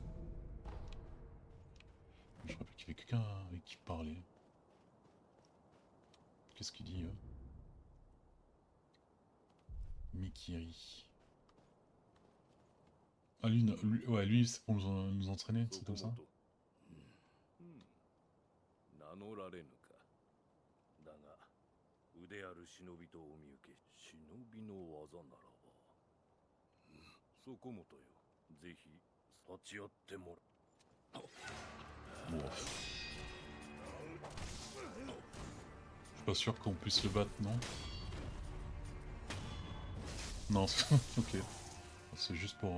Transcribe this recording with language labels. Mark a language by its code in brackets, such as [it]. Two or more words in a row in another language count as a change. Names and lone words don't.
[fr] Je rappelle qu'il y avait quelqu'un avec qui parler. Qu'est-ce qu'il dit Mikiri. Ah lui c'est pour nous entraîner, c'est comme ça. [ja] 名乗られぬか。だが腕ある忍びとお見受け。忍びの技ならば、そこもとよ。ぜひ立ち会ってもらう。 [fr] Bon. Je suis pas sûr qu'on puisse le battre, non? Non, ok. C'est juste pour...